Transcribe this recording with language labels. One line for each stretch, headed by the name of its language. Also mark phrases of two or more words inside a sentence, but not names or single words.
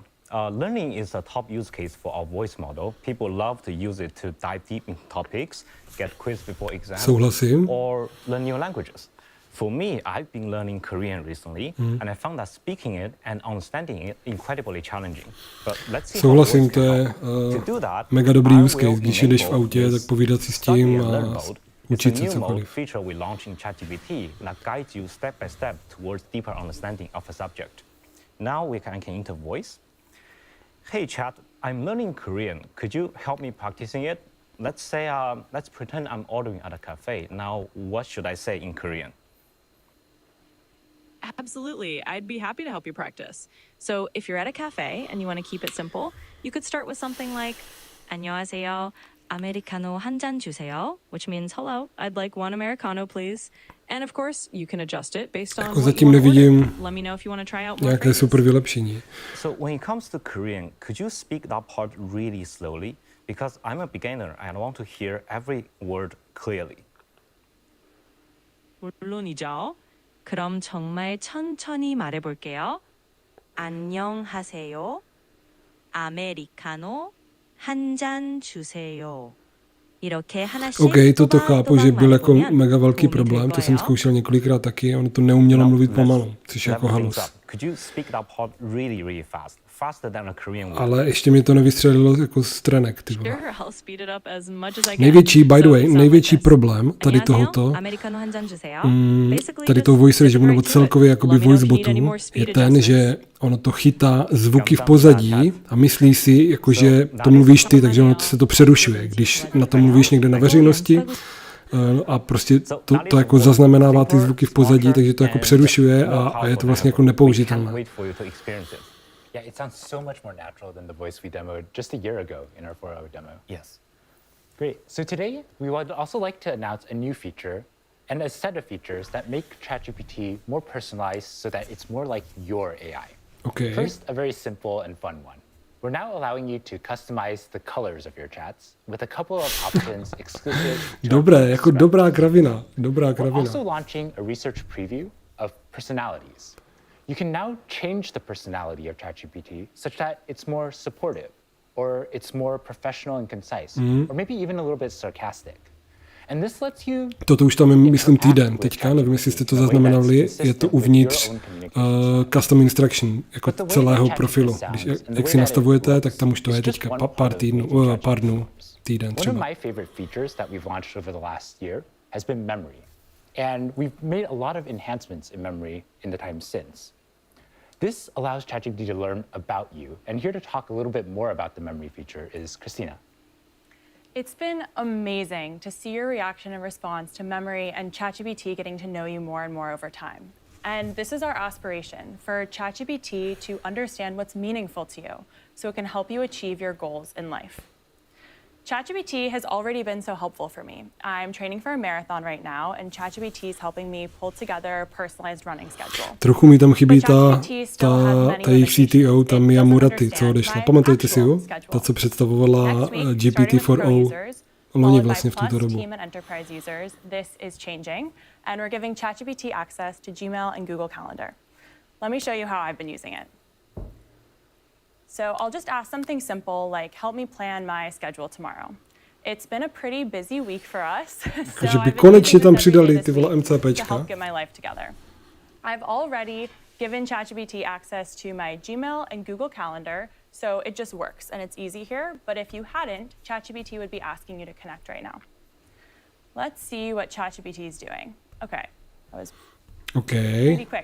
English: Learning is a top use case for our voice model. People love to use it to dive deep into topics, get quiz before exams, or learn new languages. For me, I've been learning Korean recently, and I found that speaking it and understanding it incredibly challenging. But let's see.
Czech: Souhlasím, to je mega dobrý
English: use case,
Czech: když jedeš v autě, tak povídat si s tím a učit se cokoliv.
English: Feature we launch in ChatGPT that guides you step by step towards deeper understanding of a subject. Now we can enter voice. Hey chat, I'm learning Korean. Could you help me practicing it? Let's say, let's pretend I'm ordering at a cafe. Now, what should I say in Korean? Absolutely. I'd be happy to help you practice. So if you're at a cafe and you want to keep it simple, you could start with something like 안녕하세요.
Korean: 아메리카노 한 잔 주세요,
English: which means hello, I'd like one Americano, please. And of course, you can adjust it based on what
Czech: zatím
English: you want to
Czech: nevidím
English: order. Let me know if you want to try out more
Czech: nějaké
English: phrases.
Czech: super vylepšení.
English: So when it comes to Korean, could you speak that part really slowly? Because I'm a beginner and I want to hear every word clearly.
Korean: 물론이죠. 그럼 정말 천천히 말해볼게요. 안녕하세요. 아메리카노 한 잔 주세요. 이렇게 하나씩
Czech: OK, toto chápu, že byl jako mega velký problém, to jsem zkoušel několikrát taky, ono to neumělo mluvit pomalu, což je jako halus. Ale ještě mi to nevystřelilo jako z trenek, ty vole.
English: Největší, by the way,
Czech: největší problém tady tohoto, tady toho voice režimu, nebo celkově jakoby voice botu, je ten, že ono to chytá zvuky v pozadí a myslí si, jako, že to mluvíš ty, takže ono se to přerušuje. Když na to mluvíš někde na veřejnosti a prostě to jako zaznamenává ty zvuky v pozadí, takže to jako přerušuje a je to vlastně jako nepoužitelné.
English: Yeah, it sounds so much more natural than the voice we demoed just a year ago in our 4.0 demo. Yes. Great. So today, we would also like to announce a new feature and a set of features that make ChatGPT more personalized so that it's more like your AI. Okay. First, a very simple and fun one. We're now allowing you to customize the colors of your chats with a couple of options exclusive to
Czech: Dobré, jako dobrá kravina.
English: We're also launching a research preview of personalities. You can now change the personality of ChatGPT such that it's more supportive, or it's more professional and concise, or maybe even a little bit sarcastic. And this lets you
Czech: Toto už tam je, myslím, týden teďka, nevím, jestli jste to zaznamenali, je to uvnitř
English: custom instruction,
Czech: jako celého profilu. Když, jak si nastavujete, tak tam už to je teďka pár dnů, týden třeba.
English: One of my favorite features that we've launched over the last year has been memory. And we've made a lot of enhancements in memory in the time since. This allows ChatGPT to learn about you. And here to talk a little bit more about the memory feature is Christina. It's been amazing to see your reaction and response to memory and ChatGPT getting to know you more and more over time. And this is our aspiration, for ChatGPT to understand what's meaningful to you so it can help you achieve your goals in life. ChatGPT has already been so helpful for me. I'm training for a marathon right now, and ChatGPT is helping me pull together a personalized running schedule.
Czech: Trochu mi tam chybí ta jejich CTO, ta Mia Murati, co odešla. Pamatujete si ho? Ta, co představovala GPT-4o loni vlastně v tuto dobu.
English: This is changing, and we're giving ChatGPT access to Gmail and Google Calendar. Let me show you how I've been using it. So I'll just ask something simple like, help me plan my schedule tomorrow. It's been a pretty busy week for us, so I've been
Czech: konečně tam přidali ty vole MCPčka.
English: to help get my life together. I've already given ChatGPT access to my Gmail and Google Calendar, so it just works and it's easy here. But if you hadn't, ChatGPT would be asking you to connect right now. Let's see what ChatGPT is doing. Okay, that was pretty quick.